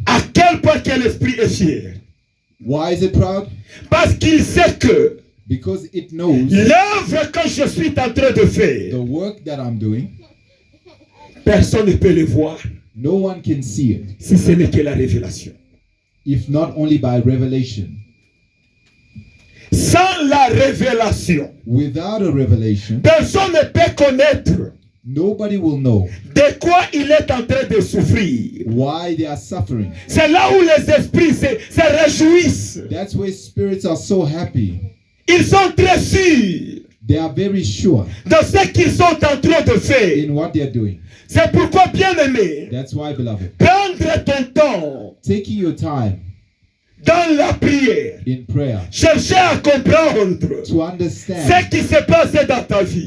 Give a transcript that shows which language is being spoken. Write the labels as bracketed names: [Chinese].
[French] À quel point que l'esprit est fier? [English] Why is it proud? [French] Parce qu'il sait que [English] Because it knows [French] l'œuvre que je suis en train de faire, [English] the work that I'm doing, [French] personne ne peut le voir [English] no one can see it, [French] si ce n'est que la révélation. [English] if not only by revelation. [French] Sans la révélation, [English] Without a revelation, [French] personne ne peut connaître [English] nobody will know [French] de quoi il est en train de souffrir. [English] why they are suffering. [French] C'est là où les esprits se réjouissent. [English] That's where spirits are so happy. [French] Ils sont très sûrs [English] They are very sure [French] de ce qu'ils sont en train de faire. [English] in what they are doing. [French] C'est pourquoi, bien aimé, [English] That's why, beloved, [French] prendre ton temps [English] taking your time [French] dans la prière, [English] in prayer, [French] chercher à comprendre [English] to understand [French] ce qui se passe dans ta vie.